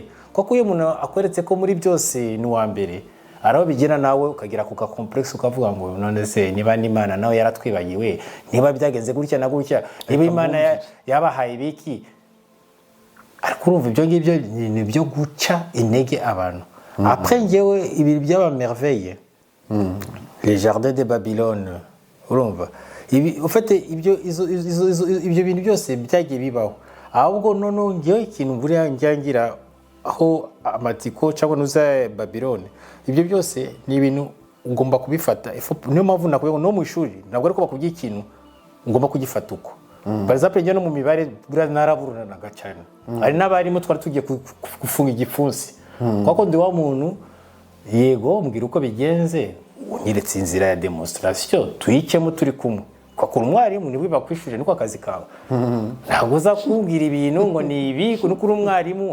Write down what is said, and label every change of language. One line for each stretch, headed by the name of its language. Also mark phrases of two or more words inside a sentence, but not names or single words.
Kinyarwanda: Kuko iyo umuntu akweretse ko muri byose ni wa mbere araho bigena nawe ukagira kuka complex ukavuga ngo none se niba n'Imana nawe yaratwibagiwe, niba byagenze gutya na gutya, niba Imana yabahaye biki. Ariko urumva ibyo ngibyo ni byo guca intege abantu. Après ngewe ibi byaba
French: merveille les jardins de Babylone
Kinyarwanda: urumva ufite ibyo bintu byose byagiye bibaho, ahubwo none ngewe ikintu buriya njyangira aho amatiko cyangwa nuza Babylone ibyo byose ni ibintu ugomba kubifata. Niyo mpamvu nakubwiye no mu ishuri ntabwo ariko bakubwiye ikintu ugomba kugifata uko.
French: Par exemple
Kinyarwanda: njye no mu mibare buriya naraburanaga cyane, ari n'abarimu twari tugiye gufunga igipfunsi kuko ndi wa muntu yego mbwira uko bigenze unyeretse inzira ya demonstration tuyikemo turi kumwe. Kwakura umwarimu niwe bakwishuje niko akazi kawe, ntabwo uza kumbwira ibintu ngo ni ibi nuko uri umwarimu.